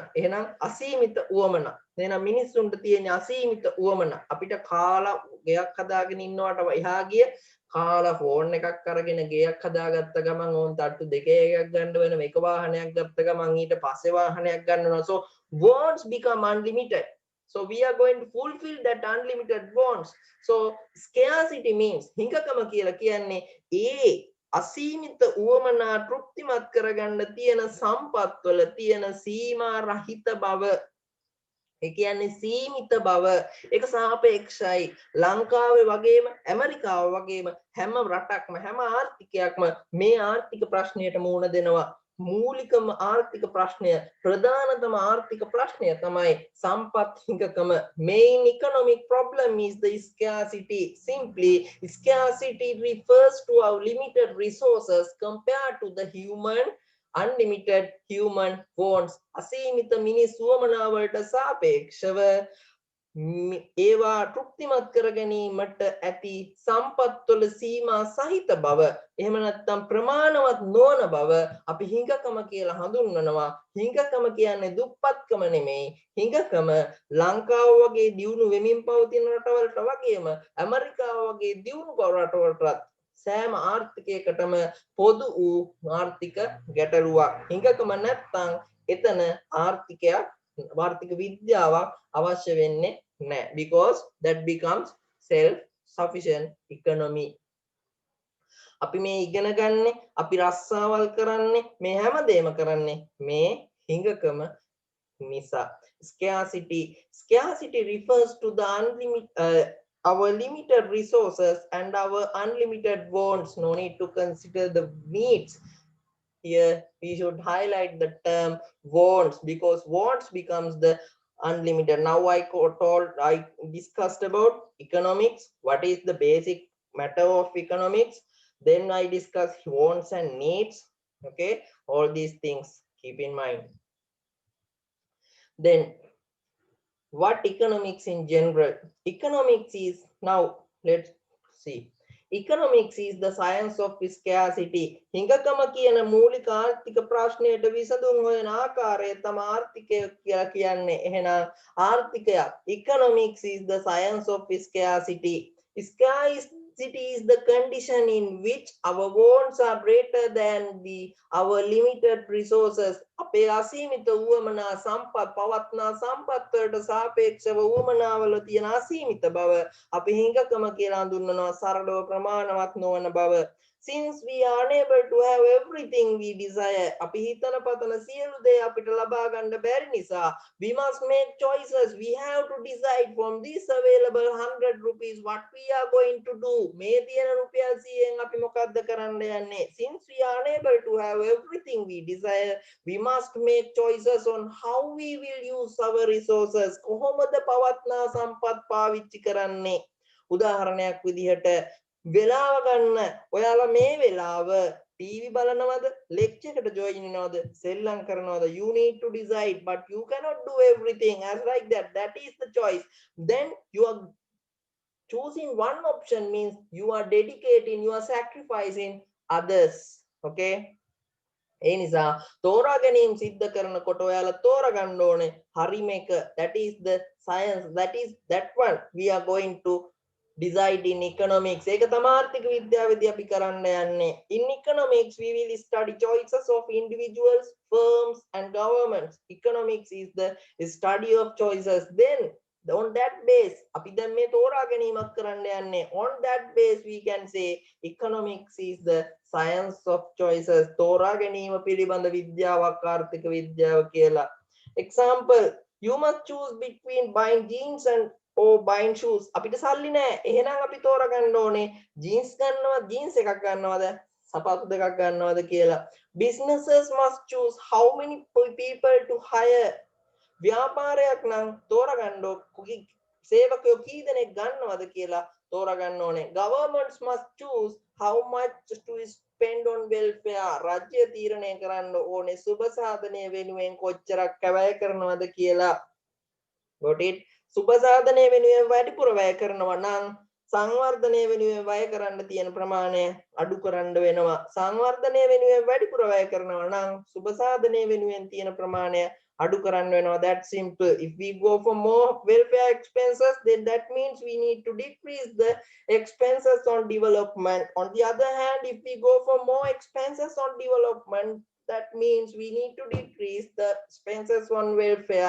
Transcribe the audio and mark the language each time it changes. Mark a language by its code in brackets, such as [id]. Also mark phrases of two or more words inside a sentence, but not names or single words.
[si] එහෙනම් අසීමිත උවමනා. එහෙනම් මිනිස්සුන්ට තියෙන අසීමිත උවමනා. අපිට කාලා ගෙයක් හදාගෙන ඉන්නවට එහා ගිය කාලා ෆෝන් එකක් අරගෙන ගෙයක් හදාගත්ත ගමන් ඕන් තට්ටු දෙකේ එකක් ගන්න වෙන එක වාහනයක් ගත්ත ගමන් ඊට පස්සේ වාහනයක් ගන්නවා. [en] So wants become unlimited. So we are going to fulfill that unlimited wants. So scarcity means [si] හිඟකම කියලා කියන්නේ අසීමිත උවමනා තෘප්තිමත් කරගන්න තියෙන සම්පත්වල තියෙන සීමා රහිත බව. ඒ කියන්නේ සීමිත බව. ඒක සාපේක්ෂයි. ලංකාවේ වගේම ඇමරිකාව වගේම හැම රටක්ම හැම ආර්ථිකයක්ම මේ ආර්ථික ප්‍රශ්නයට මුහුණ දෙනවා. මූලිකම ආර්ථික ප්‍රශ්නය ප්‍රධානතම ආර්ථික ප්‍රශ්නය තමයි සම්පත් හිඟකම. [en] Main economic problem is the scarcity. Simply scarcity refers to our limited resources compared to the unlimited human wants. [si] අසීමිත මිනිස් වමනාවලට සාපේක්ෂව ඒවා තෘප්තිමත් කර ගැනීමට ඇති සම්පත්වල සීමා සහිත බව, එහෙම නැත්නම් ප්‍රමාණවත් නොවන බව අපි හිඟකම කියලා හඳුන්වනවා. හිඟකම කියන්නේ දුප්පත්කම නෙමෙයි. හිඟකම ලංකාව වගේ දියුණු වෙමින් පවතින රටවලට වගේම ඇමරිකාව වගේ දියුණු රටවලටත් සෑම ආර්ථිකයකටම පොදු වූ ආර්ථික ගැටලුවක්. හිඟකම නැත්නම් එතන ආර්ථික විද්‍යාවක් අවශ්‍ය වෙන්නේ නැහැ. [en] Because that becomes self-sufficient economy. [si] අපි මේ ඉගෙන ගන්නෙ, අපි රස්සාවල් කරන්නේ, මේ හැමදේම කරන්නේ මේ හිඟකම නිසා. [en] Scarcity refers to the our limited resources and our unlimited wants. No need to consider the needs. Here we should highlight the term wants, because wants becomes the unlimited. Now I discussed about economics. What is the basic matter of economics? Then I discussed wants and needs. Okay, all these things keep in mind. Then what economics in general? Economics is, now let's see. Economics is the science of scarcity. [si] හිඟකම කියන මූලික ආර්ථික ප්‍රශ්නයට විසඳුම් හොයන ආකාරය තමයි ආර්ථිකය කියලා කියන්නේ. එහෙනම් ආර්ථිකය, [en] economics is the science of scarcity. Necessity is the condition in which our wants are greater than our limited resources. [si] අපේ අසීමිත උවමනා සම්පත් පවත්නා සම්පත් වලට සාපේක්ෂව උවමනාවල තියෙන අසීමිත බව අපි හිඟකම කියලා හඳුන්වනවා සරලව ප්‍රමාණවත් නොවන බව. [en] Since we are unable to have everything we desire, [si] අපි හිතන පතන සියලු දේ අපිට ලබා ගන්න බැරි නිසා [en] we must make choices. We have to decide from this available 100 rupees what we are going to do. [si] මේ තියෙන රුපියල් 100න් අපි මොකද්ද කරන්න යන්නේ? [en] Since we are unable to have everything we desire, we must make choices on how we will use our resources. [si] කොහොමද පවත්නා සම්පත් පාවිච්චි කරන්නේ? උදාහරණයක් විදිහට වෙලාව ගන්න ඔයාලා මේ වෙලාව ටීවී බලනවද ලෙක්චර් එකට ජොයින් වෙනවද සෙල්ලම් කරනවද [en] you need to decide but you cannot do everything as like that is the choice. Then you are choosing one option means you are dedicating, you are sacrificing others. [si] Okay, ඒ නිසා තෝරා ගැනීම සිද්ධ කරනකොට ඔයාලා තෝරා ගන්න ඕනේ හරිම එක. [en] That is the science, that one we are going to decide in economics. [si] ඒක තමයි ආර්ථික විද්‍යාවේදී අපි කරන්න යන්නේ. [en] In economics we will study choices of individuals, firms and governments. Economics is the study of choices. Then on that base [si] අපි දැන් මේ තෝරා ගැනීමක් කරන්න යන්නේ. [en] On that base we can say economics is the science of choices. [si] තෝරා ගැනීම පිළිබඳ විද්‍යාවක් ආර්ථික විද්‍යාව කියලා. [en] Example, you must choose between buying jeans and or buying shoes. [si] අපිට සල්ලි නැහැ. එහෙනම් අපි තෝරා ගන්න ඕනේ jeans ගන්නවද, jeans එකක් ගන්නවද, සපත්තු දෙකක් ගන්නවද කියලා. [en] Businesses must choose how many people to hire. [si] ව්‍යාපාරයක් නම් තෝරා ගන්න සේවකයෝ කී දෙනෙක් ගන්නවද කියලා තෝරා ගන්න ඕනේ. [en] Governments must choose how much to spend on welfare. [si] රාජ්‍ය තීරණය කරන්න ඕනේ සුබ සාධනය වෙනුවෙන් කොච්චරක් වැය කරනවද කියලා. [en] Got it? [si] සුබ සාධනය වෙනුවෙන් වැඩිපුර වැය කරනවා නම් සංවර්ධනය වෙනුවෙන් වැය කරන්න තියෙන ප්‍රමාණය අඩු කරන්න වෙනවා. සංවර්ධනය වෙනුවෙන් වැඩිපුර වැය කරනවා නම් සුබ සාධනය වෙනුවෙන් තියෙන ප්‍රමාණය අඩු කරන්න වෙනවා. [en] That's simple. If we go for more welfare expenses, then that means we need to decrease the expenses on development. On the other hand, if we go for more expenses on development, that means we need to decrease the expenses on welfare.